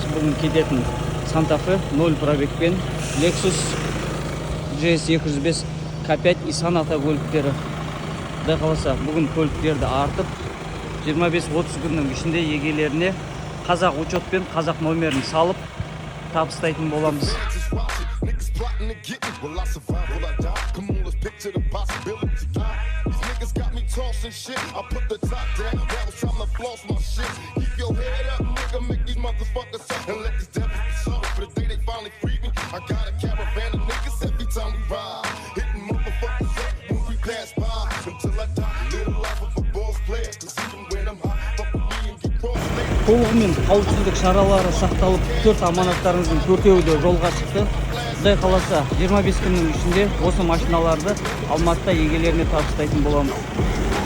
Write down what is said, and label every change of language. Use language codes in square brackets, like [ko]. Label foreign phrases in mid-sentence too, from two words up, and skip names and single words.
[kk] Бүгін кететін Santa Fe 0 пробегпен Lexus GS205 K5 и Sonata көліктері. Құдай қаласа, бүгін көліктерді артып 25-30 күннің ішінде егелеріне қазақ учетпен қазақ номерін салып табыстайтын боламыз. [en] Plotting to get me. Will I survive? Will I die? Come on, let's picture the possibility. These niggas got me tossing shit. I put the top down. Now it's time to floss my shit. Keep your head up, nigga. Make these motherfuckers up and let these devils be sorry for the day they finally free me. I got a caravan of niggas every time we ride. Hitting motherfuckers up when we pass by. Until I die, live the life of a boss player. Cause even when I'm high, fuck with me and get cross-laid. [kk] Толығымен қауіпсіздік шаралары сақталып, 4 аманаттарымыздың 4-еуі де жолға шықты. Құдай қаласа 25 күннің ішінде осы машиналарды Алматыда егелеріне табыстайтын боламыз.